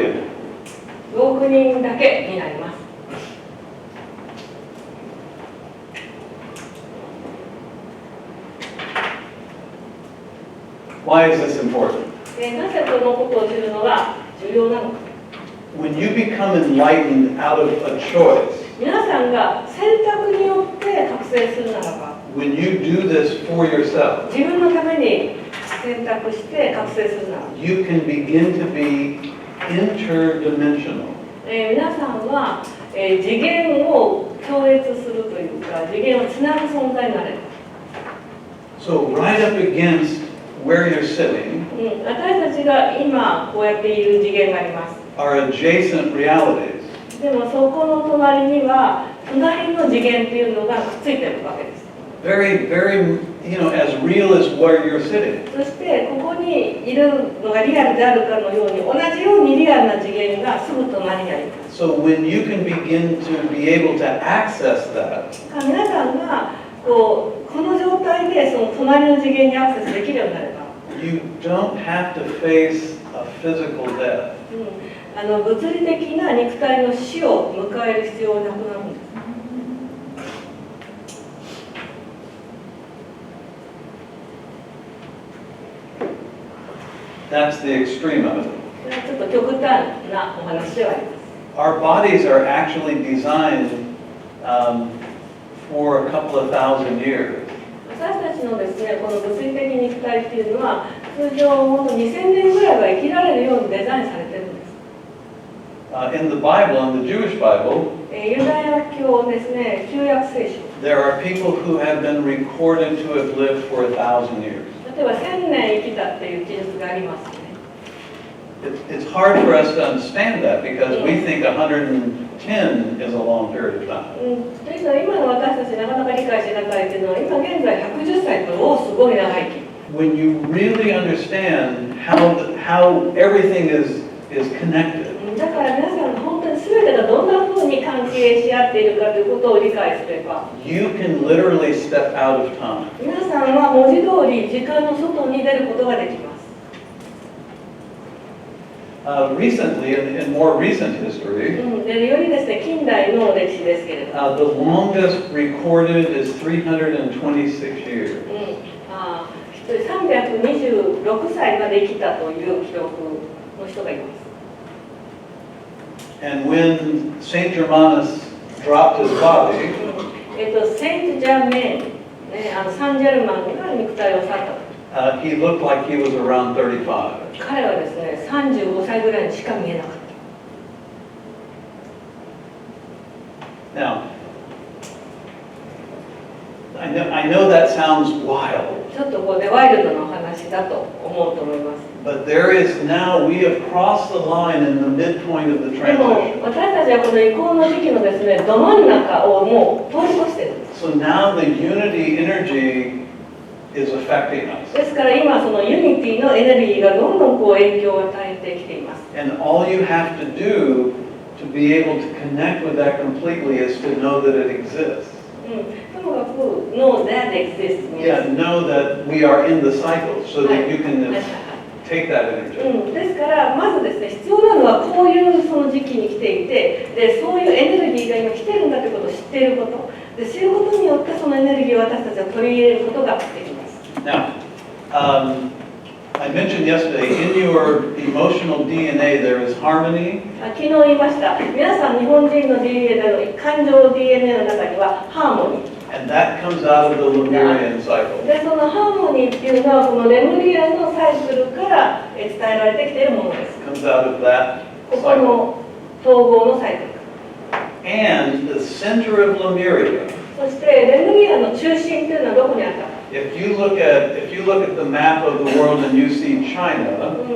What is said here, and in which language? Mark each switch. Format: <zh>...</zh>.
<en>billion.</en> <ja>5億人だけになります。</ja> <en>Why is this important?</en> <ja>なぜこのことを知るのが重要なのか。</ja> <en>When you become enlightened out of a choice,</en> <ja>皆さんが選択によって覚醒するならば、</ja> <en>when you do this for yourself,</en> <ja>自分のために選択して覚醒するなら、</ja> <en>you can begin to be interdimensional.</en> <ja>皆さんは、次元を超越するというか、次元をつなぐ存在になれる。</ja> <en>So right up against where you're sitting</en> <ja>私たちが今こうやっている次元があります。</ja> <en>are adjacent realities.</en> <ja>でもそこの隣には隣の次元っていうのがくっついてるわけです。</ja> <en>Very, very, as real as where you're sitting.</en> <ja>そしてここにいるのがリアルであるかのように同じようにリアルな次元がすぐ隣にあります。</ja> <en>So when you can begin to be able to access that,</en> <ja>皆さんがこの状態でその隣の次元にアクセスできるようになれば、</ja> <en>you don't have to face a physical death.</en> <ja>物理的な肉体の死を迎える必要はなくなるんです。</ja> <en>That's the extreme of it.</en> <ja>それはちょっと極端なお話ではあります。</ja> <en>Our bodies are actually designed for a couple of thousand years.</en> <ja>私たちのですね、この物理的肉体っていうのは通常ほんと2000年ぐらいは生きられるようにデザインされてるんです。</ja> <en>In the Bible, in the Jewish Bible,</en> <ja>ユダヤ教ですね、旧約聖書。</ja> <en>there are people who have been recorded to have lived for 1,000 years.</en> <ja>例えば1000年生きたっていう記述がありますね。</ja> <en>It's hard for us to understand that because we think 110 is a long period of time.</en> <ja>というのは今の私たちなかなか理解しなかったっていうのは今現在110歳ってすごい長生き。</ja> <en>When you really understand how everything is connected,</en> <ja>だから皆さん本当に全てがどんな風に関係し合っているかということを理解すれば、</ja> <en>you can literally step out of time.</en> <ja>皆さんは文字通り時間の外に出ることができます。</ja> <en>Recently, in more recent history,</en> <ja>でよりですね、近代の歴史ですけれども、</ja> <en>the longest recorded is 326 years.</en> <ja>326歳まで生きたという記録の人がいます。</ja> <en>And when Saint Germanus dropped his body,</en> <ja>セント・ジャーメン、ね、サンジェルマンが肉体を去った。</ja> <en>he looked like he was around 35.</en> <ja>彼はですね、35歳ぐらいにしか見えなかった。</ja> <en>Now, I know that sounds wild,</en> <ja>ちょっとこうね、ワイルドなお話だと思うと思います。</ja> <en>but there is now, we have crossed the line in the midpoint of the</en> <ja>でも</ja> <en>transition.</en> <ja>私たちはこの移行の時期のですね、ど真ん中をもう通り越してるんです。</ja> <en>So now the unity energy is affecting us.</en> <ja>ですから今そのユニティのエネルギーがどんどんこう影響を与えてきています。</ja> <en>And all you have to do to be able to connect with that completely is to know that it exists.</en> <ja>ともかく</ja> <en>know that exists means Yeah, know that we are in the cycle so that you can</en> <ja>はい</ja> <en>take that energy.</en> <ja>ですからまずですね、必要なのはこういうその時期に来ていて、でそういうエネルギーが今来てるんだということを知っていること、で知ることによってそのエネルギーを私たちは取り入れることができます。</ja> <en>Now, I mentioned yesterday, in your emotional DNA there is harmony,</en> <ja>昨日言いました。皆さん日本人の DNA の感情 DNA の中にはハーモニー。</ja> <en>and that comes out of the Lemurian cycle.</en> <ja>でそのハーモニーっていうのはこのレムリアンのサイクルから伝えられてきているものです。</ja> <en>It comes out of that</en> <ja>ここ</ja> <en>cycle.</en> <ja>の統合のサイクル。</ja> <en>And the center of Lemuria,</en> <ja>そしてレムリアンの中心っていうのはどこにあったか。</ja> <en>if you look at the map of the world and you see China,</en>